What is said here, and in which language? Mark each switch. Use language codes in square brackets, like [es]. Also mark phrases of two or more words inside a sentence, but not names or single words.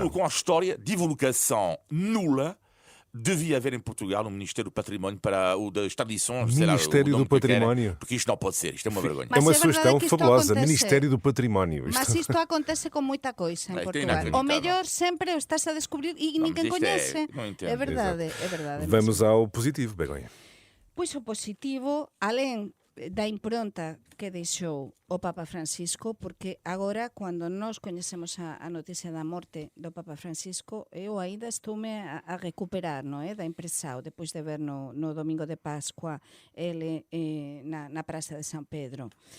[pt] cultura, com a história, divulgação nula. Devia haver em Portugal um Ministério do Património para o das tradições. sei lá, Ministério o nome do que querem, Património. porque isto não pode ser, isto é uma vergonha. É Mas uma é verdade sugestão que isto fabulosa. acontece. Ministério do Património. Mas isto acontece com muita coisa em Isto é Portugal. inacreditável. [gl] O mellor sempre o estás a descobrir e [pt] Não, [gl] ninguén [pt] mas isto [gl] coñece. [pt] não entendo. É verdade, é verdade. Vamos ao positivo, Begonha. [gl] Pois o positivo, alén da impronta que deixou o Papa Francisco, porque agora, cando nós coñecemos a noticia da morte do Papa Francisco, eu ainda estoume a recuperar, non é? Da impresao, depois de ver no domingo de Pascua ele na Praça de San Pedro.